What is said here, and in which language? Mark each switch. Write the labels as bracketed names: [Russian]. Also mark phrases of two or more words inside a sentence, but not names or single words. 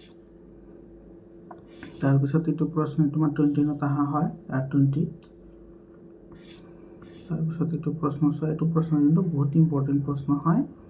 [Assamese] তার পিছত এটো প্রশ্ন তোমার 20 টা হয় আর 20 তার পিছত এটো প্রশ্ন এটো প্রশ্ন কিন্তু বহুত ইম্পর্টেন্ট প্রশ্ন হয়